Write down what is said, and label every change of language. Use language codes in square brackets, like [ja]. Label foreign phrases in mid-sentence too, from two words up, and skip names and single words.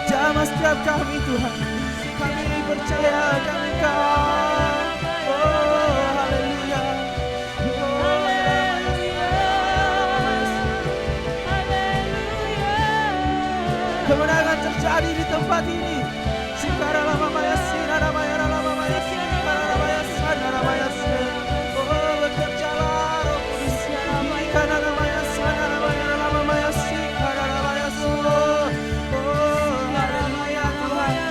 [id] menjamah setiap kami Tuhan. Kami percaya akan Engkau. Oh haleluya. Kemenangan terjadi di tempat ini. Sikara lama maya sinara maya lama maya sikara maya sanara maya. Oh bekerjalah Roh Kudus. Sikara lama maya sanara maya lama maya sikara maya. Oh haleluya Tuhan.